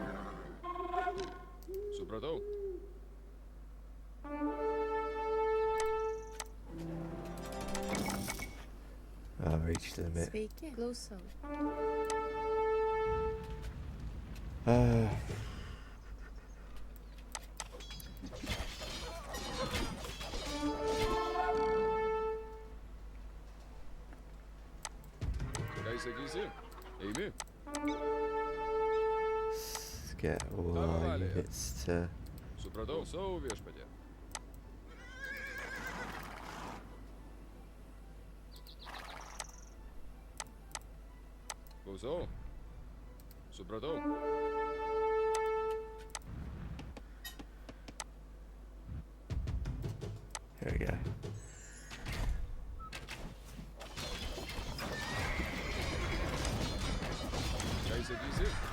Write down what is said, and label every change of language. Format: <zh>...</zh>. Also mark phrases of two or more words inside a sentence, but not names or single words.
<lt>Supratau.</lt> <en>I've reached the limit.</en> <lt>Sveiki. Klausau. Ką įsakysi? Eimi.</lt> <en>Let's get all our units to...</en> <lt>Supratau. Klausau, viešpatie. Klausau. Supratau.</lt> <en>There we go. Kaiser Giese.</en>